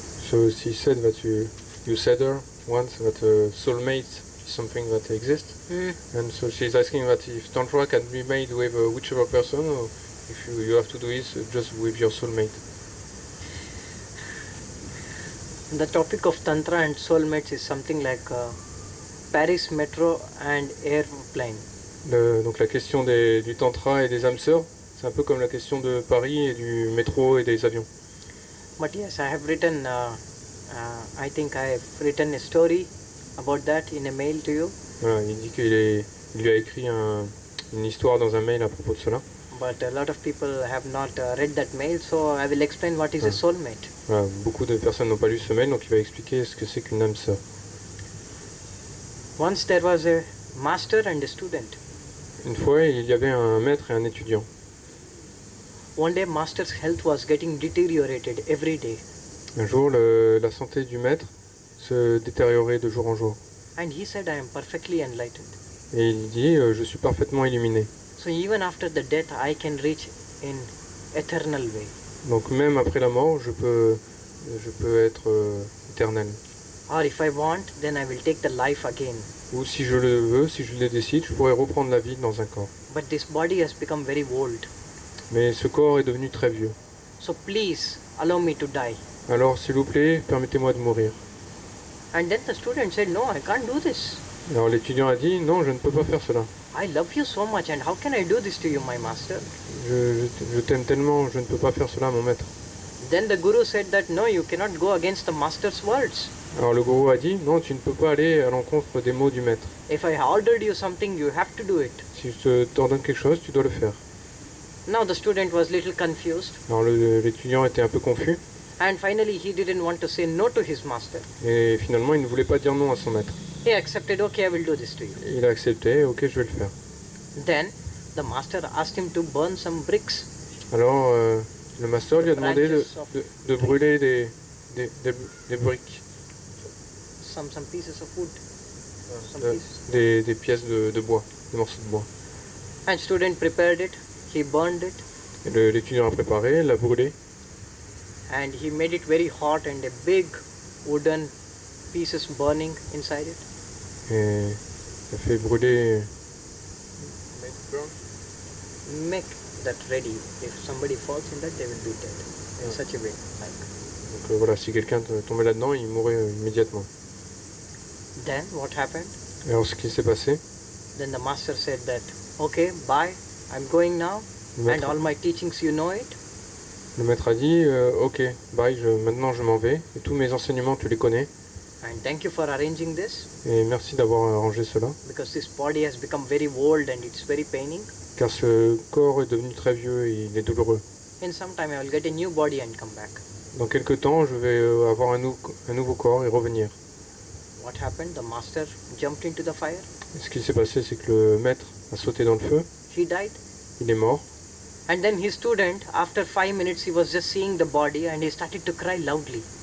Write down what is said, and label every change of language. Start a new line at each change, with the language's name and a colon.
English: So she said that you said her once that soulmate is something that exists, and so she's asking that if tantra can be made with whichever person, or if you have to do it just with your soulmate. The topic of Tantra and soulmates is something like Paris metro and airplane.
French: Donc la question du Tantra et des âmes sœurs, c'est un peu comme la question de Paris et du métro et des avions.
English: But yes, I have written, I think I have written a story about that in a mail to you.
French: Voilà, il dit qu'il lui a écrit une histoire dans un mail à propos de cela.
English: But a lot of people have not read that mail, so I will explain what is a soulmate.
French: Voilà, beaucoup de personnes n'ont pas lu ce mail, donc il va expliquer ce que c'est qu'une âme sœur.
English: Once there was a master and a student.
French: Une fois, il y avait un maître et un étudiant.
English: One day, master's health was getting deteriorated every day.
French: Un jour, la santé du maître se détériorait de jour en jour.
English: And he said, I am perfectly enlightened.
French: Et il dit, je suis parfaitement illuminé.
English: So even after the death, I can reach in eternal way.
French: Donc même après la mort, je peux être éternel.
English: Or if I want, then I will take the life again.
French: Ou si je le veux, si je le décide, je pourrais reprendre la vie dans un corps.
English: But this body has become very old.
French: Mais ce corps est devenu très vieux.
English: So please allow me to die.
French: Alors s'il vous plaît, permettez-moi de mourir.
English: And then the student said, no, I can't do this.
French: Alors l'étudiant a dit, non, je ne peux pas faire cela.
English: I love you so much, and how can I do this to you, my master?
French: Je t'aime tellement, je ne peux pas faire cela, mon maître.
English: Then the guru said that, no, you cannot go against the master's words.
French: Alors le gourou a dit, non, tu ne peux pas aller à l'encontre des mots du maître.
English: If I ordered you something, you have to do it.
French: Si je t'ordonne quelque chose, tu dois le faire.
English: Now the student was little confused.
French: Alors l'étudiant était un peu confus.
English: And finally, he didn't want to say no to his master.
French: Et finalement, il ne voulait pas dire non à son maître.
English: He accepted, okay, I will do this to you.
French: Il a accepté, ok, je vais le faire.
English: Then the master asked him to burn some bricks.
French: Alors, le master lui a demandé de brûler des briques,
English: Some pieces of wood.
French: des pièces de bois, des morceaux de bois.
English: And student prepared it. He burned it.
French: Et l'étudiant a préparé, l'a brûlé.
English: And he made it very hot and a big wooden pieces burning inside it.
French: Et il a fait brûler.
English: Make that ready. If somebody falls in that, they will be dead. In such a way. Like.
French: Donc voilà, si quelqu'un tombait là-dedans, il mourrait immédiatement.
English: Then what happened?
French: Et alors ce qui s'est passé,
English: Then the master said that, okay, bye, I'm going now. And all my teachings, you know it.
French: le maître a dit, ok, bye, maintenant je m'en vais. Et tous mes enseignements, tu les connais.
English: And thank you for arranging this.
French: Et merci d'avoir arrangé cela.
English: Because this body has become very old and it's very paining.
French: Car ce corps est devenu très vieux et il est douloureux.
English: In some time I will get a new body and come back.
French: Dans quelques temps, je vais avoir un nouveau corps et revenir.
English: What happened? The master jumped into the fire.
French: Et ce qui s'est passé, c'est que le maître a sauté dans le feu.
English: He died.
French: Il est mort.
English: And then his student, after 5 minutes, he was just seeing the body and he started to cry loudly.